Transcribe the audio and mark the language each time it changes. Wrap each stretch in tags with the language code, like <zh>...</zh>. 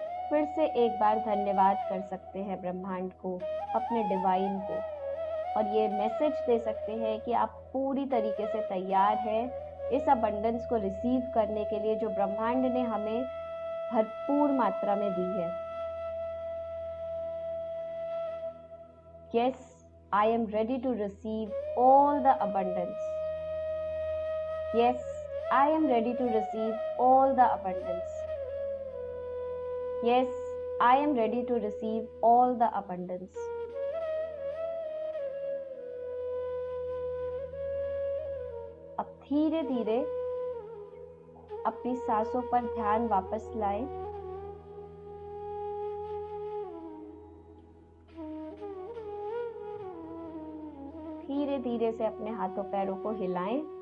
<hi>फिर से एक बार धन्यवाद कर सकते हैं ब्रह्मांड को, अपने डिवाइन को, और ये मैसेज दे सकते हैं कि आप पूरी तरीके से तैयार हैं इस अबंडेंस को रिसीव करने के लिए जो ब्रह्मांड ने हमें भरपूर मात्रा में दी है।</hi> <en>Yes, I am ready to receive all the abundance. Yes, I am ready to receive all the abundance. Yes, I am ready to receive all the abundance.</en> <hi>अब धीरे धीरे अपनी सांसों पर ध्यान वापस लाएं। धीरे धीरे से अपने हाथों पैरों को हिलाएं।</hi>